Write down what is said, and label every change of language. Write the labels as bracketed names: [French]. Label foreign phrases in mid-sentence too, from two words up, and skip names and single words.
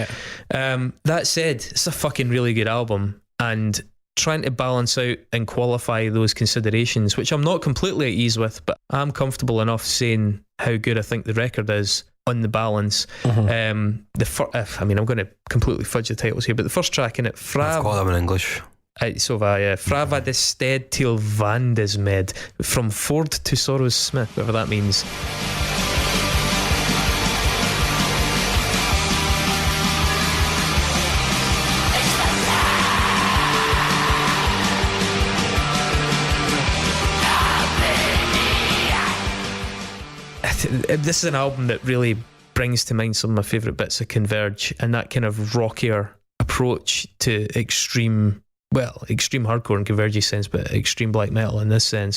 [English] That said, it's a fucking really good album, and trying to balance out and qualify those considerations, which I'm not completely at ease with, but I'm comfortable enough saying how good I think the record is on the balance. I'm going to completely fudge the titles here, but the first track in it, I've got them in English. [Norwegian] Frava de sted til vandes med, [English] from Ford to Sorrow's Smith, whatever that means. This is an album that really brings to mind some of my favourite bits of Converge, and that kind of rockier approach to extreme hardcore in Converge's sense, but extreme black metal in this sense.